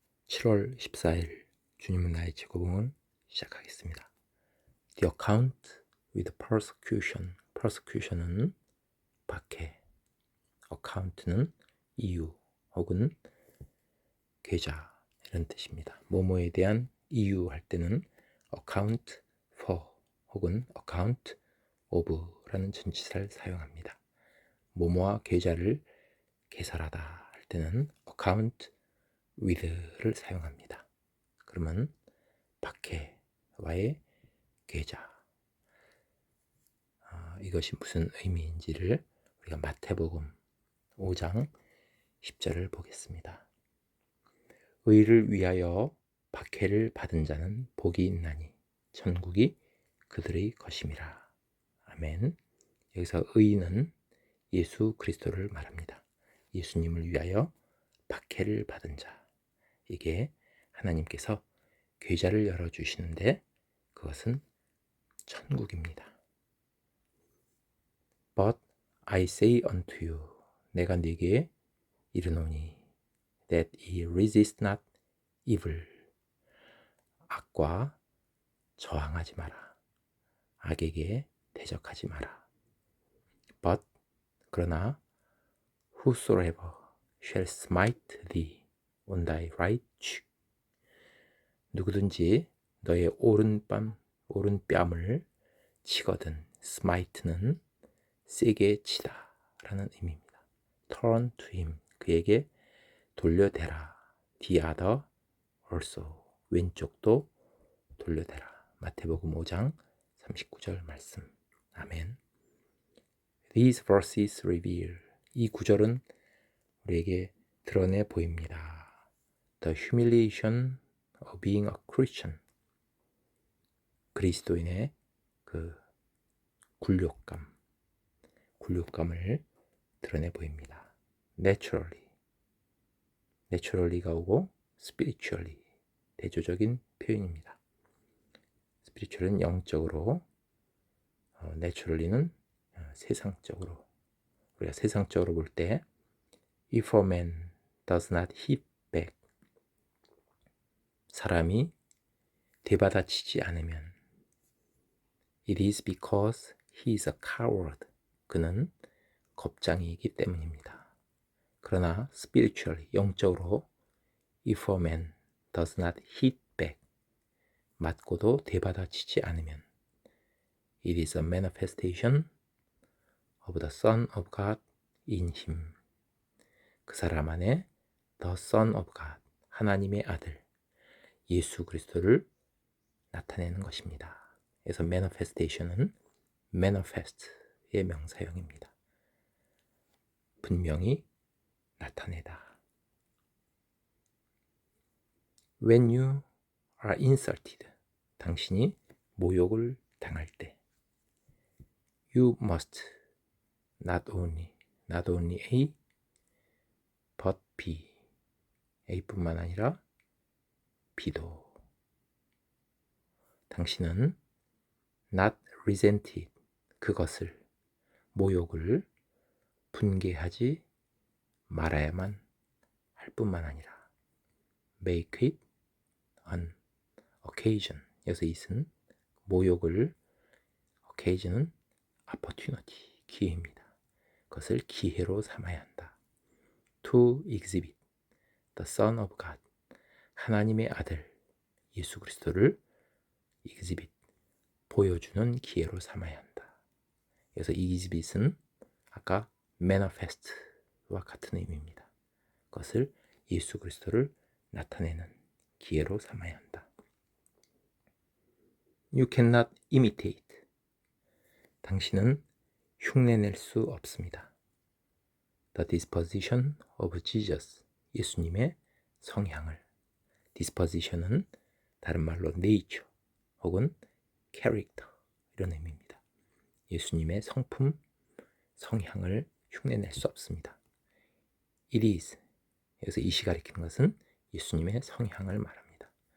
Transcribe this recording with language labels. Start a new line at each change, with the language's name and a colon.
Korean: 7월 14일 주님은 나의 제고봉을 시작하겠습니다.
English: The account with persecution.
Korean: persecution은 박해, account는 이유 혹은 계좌 이런 뜻입니다. 뭐뭐에 대한 이유 할 때는 account for 혹은 account of라는 전치사를 사용합니다. 뭐뭐와 계좌를 개설하다 할 때는 account with를 사용합니다. 그러면 박해와의 계좌, 이것이 무슨 의미인지를 우리가 마태복음 5장 10절을 보겠습니다. 의를 위하여 박해를 받은 자는 복이 있나니 천국이 그들의 것임이라. 아멘. 여기서 의는 예수 그리스도를 말합니다. 예수님을 위하여 박해를 받은 자, 이게 하나님께서 계좌를 열어주시는데 그것은 천국입니다.
English: But I say unto you,
Korean: 내가 네게 이르노니,
English: that ye resist not evil,
Korean: 악과 저항하지 마라. 악에게 대적하지 마라.
English: But
Korean: 그러나
English: whosoever shall smite thee on thy right cheek,
Korean: 누구든지 너의 오른뺨을 치거든. smite는 세게 치다 라는 의미입니다.
English: turn to him,
Korean: 그에게 돌려대라.
English: the other also,
Korean: 왼쪽도 돌려대라. 마태복음 5장 39절 말씀. 아멘.
English: These verses reveal,
Korean: 이 구절은 우리에게 드러내 보입니다.
English: The humiliation of being a Christian,
Korean: 그리스도인의 그 굴욕감을 드러내 보입니다. naturally가 오고 spiritually, 대조적인 표현입니다. spiritual은 영적으로, naturally는 세상적으로. 우리가 세상적으로 볼 때
English: if a man does not hit back,
Korean: 사람이 되받아치지 않으면
English: it is because he is a coward,
Korean: 그는 겁장이기 때문입니다. 그러나
English: spiritually,
Korean: 영적으로
English: if a man does not hit back,
Korean: 맞고도 되받아치지 않으면
English: it is a manifestation of the Son of God in him,
Korean: 그 사람 안에
English: the Son of God,
Korean: 하나님의 아들 예수 그리스도를 나타내는 것입니다. 그래서 manifestation은 manifest의 명사형입니다. 분명히 나타내다.
English: When you are insulted,
Korean: 당신이 모욕을 당할 때
English: you must not only A but B,
Korean: A뿐만 아니라 B도. 당신은
English: not resented,
Korean: 그것을, 모욕을 분개하지 말아야만 할 뿐만 아니라
English: make it an occasion,
Korean: 여기서 이은 모욕을, occasion은 opportunity, 기회입니다. 그것을 기회로 삼아야 한다.
English: to exhibit the Son of God,
Korean: 하나님의 아들 예수 그리스도를 exhibit, 보여주는 기회로 삼아야 한다. 그래서 exhibit은 아까 manifest와 같은 의미입니다. 그것을 예수 그리스도를 나타내는 기회로 삼아야 한다.
English: You cannot imitate,
Korean: 당신은 흉내낼 수 없습니다.
English: The disposition of Jesus,
Korean: 예수님의 성향을. disposition은 다른 말로 nature 혹은 character 이런 의미입니다. 예수님의 성품, 성향을 흉내낼 수 없습니다.
English: It is,
Korean: 여기서 이시 가리키는 것은 예수님의 성향을 말합니다.